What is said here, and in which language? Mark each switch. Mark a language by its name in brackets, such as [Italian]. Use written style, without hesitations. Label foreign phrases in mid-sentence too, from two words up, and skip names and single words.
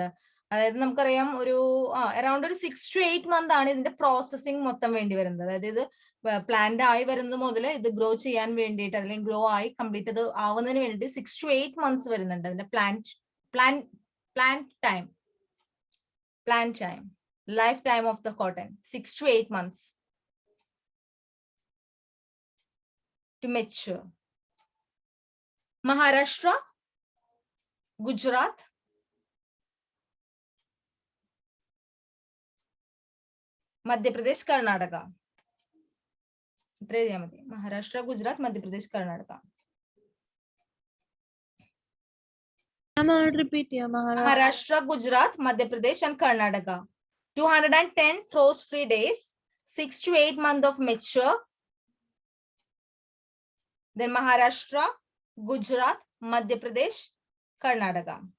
[Malayalam] അതായത് നമുക്കറിയാം ഒരു അറൌണ്ട് ഒരു [English] 6 to 8 month [Malayalam] ആണ് ഇതിന്റെ പ്രോസസ്സിങ് മൊത്തം വേണ്ടി വരുന്നത്. അതായത് ഇത് പ്ലാന്റ് ആയി വരുന്നത് മുതൽ ഇത് ഗ്രോ ചെയ്യാൻ വേണ്ടിയിട്ട് അല്ലെങ്കിൽ ഗ്രോ ആയി കംപ്ലീറ്റ് അത് ആവുന്നതിന് വേണ്ടിയിട്ട് [English] 6 to 8 months [Malayalam] വരുന്നുണ്ട് അതിന്റെ [English] plant time. Plant time, lifetime of the cotton, 6 to 8 months to mature. Maharashtra, Gujarat, Madhya Pradesh, Karnataka. Maharashtra, Gujarat, Madhya Pradesh, Karnataka. Repeat here. Maharashtra, Gujarat, Madhya Pradesh, and Karnataka. 210 frost-free days, 6 to 8 months of mature. Then Maharashtra, Gujarat, Madhya Pradesh, Karnataka.